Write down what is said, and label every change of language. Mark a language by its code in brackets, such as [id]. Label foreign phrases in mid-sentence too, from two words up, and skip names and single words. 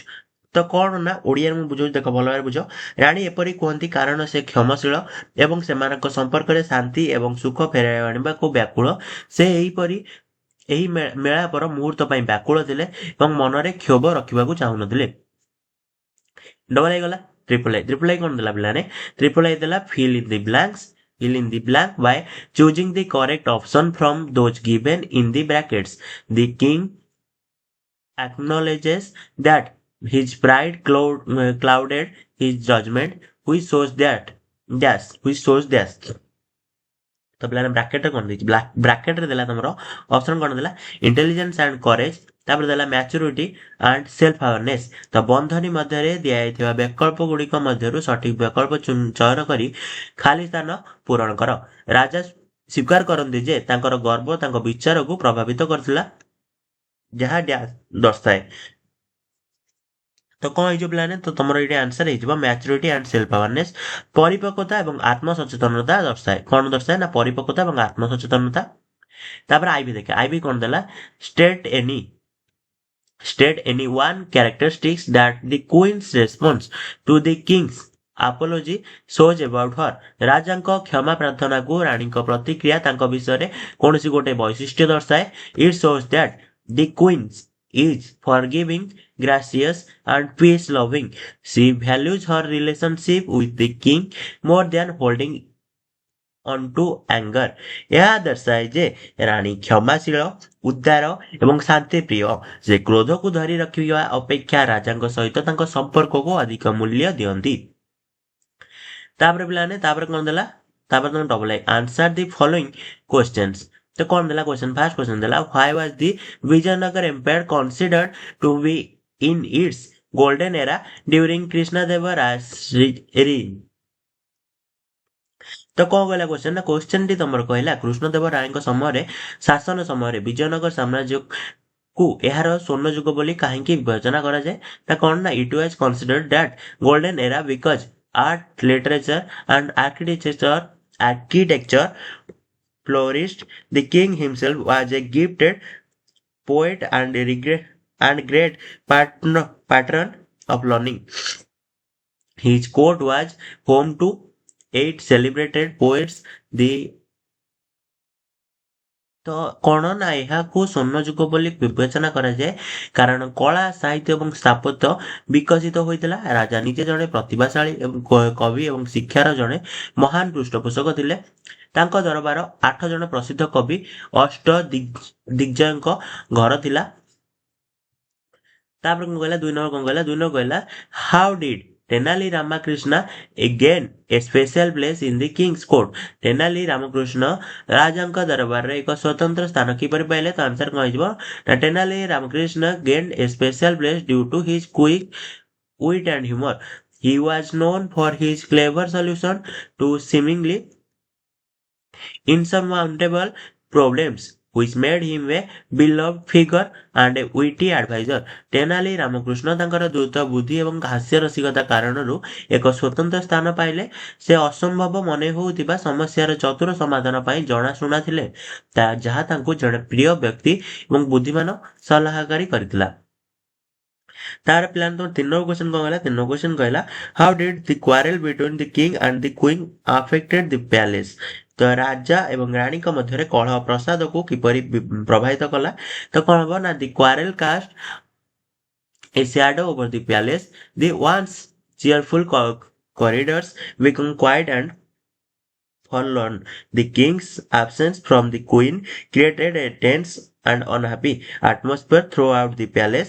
[or] ତ କଣ ନା, ଓଡିଆରେ ମୁଁ ବୁଝଉଛି, ଦେଖ ଭଲ ଭାବରେ ବୁଝ। ରାଣୀ ଏପରି କୁହନ୍ତି କାରଣ ସେ କ୍ଷମାଶୀଳ ଏବଂ ସେମାନଙ୍କ ସମ୍ପର୍କରେ ଶାନ୍ତି ଏବଂ ସୁଖ ଫେରାଇ ଆଣିବାକୁ ବ୍ୟାକୁଳ। ସେ ଏହି ମେଳାପର ମୁହୂର୍ତ୍ତ ପାଇଁ ବ୍ୟାକୁଳ ଥିଲେ ଏବଂ ମନରେ କ୍ଷୋଭ ରଖିବାକୁ ଚାହୁଁନଥିଲେ। [en] double I [or] ଗଲା। [en] triple I [or] କଣ ଦେଲା ପିଲାମାନେ? [en] triple I ଦେଲା fill in the blank by choosing the correct option from those given in the brackets. The king acknowledges that his pride clouded his judgment, which shows that [or] ତ ପିଲାମାନେ ବ୍ରାକେଟରେ କଣ ଦେଇଛି? ବ୍ରାକେଟରେ ଦେଲା ତମର ଅପସନ କଣ ଦେଲା? [en] intelligence and courage. [or] ତାପରେ ଦେଲା [en] maturity and self awareness. [or] ତ ବନ୍ଧନୀ ମଧ୍ୟରେ ଦିଆଯାଇଥିବା ବିକଳ୍ପ ଗୁଡିକ ମଧ୍ୟରୁ ସଠିକ ବିକଳ୍ପ ଚୟନ କରି ଖାଲି ସ୍ଥାନ ପୂରଣ କର। ରାଜା ସ୍ୱୀକାର କରନ୍ତି ଯେ ତାଙ୍କର ଗର୍ବ ତାଙ୍କ ବିଚାରକୁ ପ୍ରଭାବିତ କରିଥିଲା, ଯାହା ଦର୍ଶାଏ। ତ କଣ ହେଇଯିବ ପିଲାମାନେ? ତ ତମର ଏଇଠି ଆନ୍ସର ହେଇଯିବ [en] maturity and self awareness. [or] ପରିପକ୍ୱତା ଏବଂ ଆତ୍ମସଚେତନତା ଦର୍ଶାଏ। କଣ ଦର୍ଶାଏ ନା, ପରିପକ୍ୱତା ଏବଂ ଆତ୍ମସଚେତନତା। ତାପରେ ଆଇବି ଦେଖେ, ଆଇବି କଣ ଦେଲା? [en] state any state any one characteristics that the queen's response to the king's apology shows about her. [or] ରାଜାଙ୍କ କ୍ଷମା ପ୍ରାର୍ଥନାକୁ ରାଣୀଙ୍କ ପ୍ରତିକ୍ରିୟା ତାଙ୍କ ବିଷୟରେ କୌଣସି ଗୋଟେ ବୈଶିଷ୍ଟ୍ୟ ଦର୍ଶାଏ। [en] It shows that the queen is forgiving, gracious and peace loving. She values her relationship with the king more than holding on to anger. [or] ଏହା ଦର୍ଶାଏ ଯେ ରାଣୀ କ୍ଷମାଶୀଳ, ଉଦାର ଏବଂ ଶାନ୍ତି ପ୍ରିୟ। ସେ କ୍ରୋଧକୁ ଧରି ରଖିବା ଅପେକ୍ଷା ରାଜାଙ୍କ ସହିତ ତାଙ୍କ ସମ୍ପର୍କକୁ ଅଧିକ ମୂଲ୍ୟ ଦିଅନ୍ତି। ତାପରେ ପିଲାମାନେ ତାପରେ କଣ ଦେଲା? ତାପରେ ତମେ [en] double I answer the following questions. [or] ତ କଣ ଦେଲା [en] question? first question ଦେଲା why was the Vijayanagara empire considered to be in its golden era during Krishnadevaraya's reign? [or] ତ କଣ କହିଲା କ୍ୱେଶ୍ଚନ ନା, କ୍ୱେଶ୍ଚନଟି ତମର କହିଲା କୃଷ୍ଣଦେବ ରାୟଙ୍କ ସମୟରେ ଶାସନ ସମୟରେ ବିଜୟନଗର ସାମ୍ରାଜ୍ୟକୁ ଏହାର ସ୍ୱର୍ଣ୍ଣ ଯୁଗ ବୋଲି କାହିଁକି ବିବେଚନା କରାଯାଏ? ନା କଣ ନା, [en] it was considered that golden era because art, literature and architecture flourished. The king himself was a gifted poet and great patron of learning. His court was home to 8 celebrated poets the [or] ତ କଣ ନା ଏହାକୁ ସ୍ୱର୍ଣ୍ଣ ଯୁଗ ବୋଲି ବିବେଚନା କରାଯାଏ କାରଣ କଳା ସାହିତ୍ୟ ଏବଂ ସ୍ଥାପତ୍ୟ ବିକଶିତ ହୋଇଥିଲା। ରାଜା ନିଜେ ଜଣେ ପ୍ରତିଭାଶାଳୀ ଏବଂ କବି ଏବଂ ଶିକ୍ଷାର ଜଣେ ମହାନ ପୃଷ୍ଠପୋଷକ ଥିଲେ। ତାଙ୍କ ଦରବାର 8 ଜଣ ପ୍ରସିଦ୍ଧ କବି ଅଷ୍ଟ ଦିଗ୍ଜୟଙ୍କ ଘର ଥିଲା। ତାପରେ କଣ କହିଲା 2 ନମ୍ବର କଣ କହିଲା 2 ନମ୍ବର କହିଲା [en] how did [or] ତେନାଲି ରାମକୃଷ୍ଣ [en] again a special place in the king's court। [or] ତେନାଲି ରାମକୃଷ୍ଣ ରାଜାଙ୍କ ଦରବାରରେ ଏକ ସ୍ୱତନ୍ତ୍ର ସ୍ଥାନ କିପରି ପାଇଲେ? ତ ଆନ୍ସର କଣ ହେଇଯିବ ନା [en] ତେନାଲି ରାମକୃଷ୍ଣ gained a special place due to his quick wit and humor। He was known for his clever solution to seemingly insurmountable problems, which made him a beloved figure and a witty advisor। [or] ତେନାଲି ରାମକୃଷ୍ଣ ତାଙ୍କର ଦ୍ରୁତ ବୁଦ୍ଧି ଏବଂ ହାସ୍ୟ ରସିକତା କାରଣରୁ ଏକ ସ୍ୱତନ୍ତ୍ର ସ୍ଥାନ ପାଇଲେ। ସେ ଅସମ୍ଭବ ମନେ ହେଉଥିବା ସମସ୍ୟାର ଚତୁର ସମାଧାନ ପାଇଁ ଜଣାଶୁଣା ଥିଲେ, ଯାହା ତାଙ୍କୁ ଜଣେ ପ୍ରିୟ ବ୍ୟକ୍ତି ଏବଂ ବୁଦ୍ଧିମାନ ସଲାହକାରୀ କରିଥିଲା। ତାର ପ୍ଲାନ୍ ତ 3 ନମ୍ବର କ୍ୱେଶ୍ଚନ କଣ କହିଲା 3 ନମ୍ବର କ୍ୱେଶ୍ଚନ କହିଲା [en] how did the quarrel between the king and the queen affected the palace. [or] ତ ରାଜା ଏବଂ ରାଣୀଙ୍କ ମଧ୍ୟରେ କଳହ ପ୍ରସାଦକୁ କିପରି ପ୍ରଭାବିତ କଲା? ତ କଣ ହବ ନା [en] the quarrel cast a shadow over the palace। The once cheerful corridors become quiet and forlorn। The king's absence from the queen created a tense and unhappy atmosphere throughout the palace।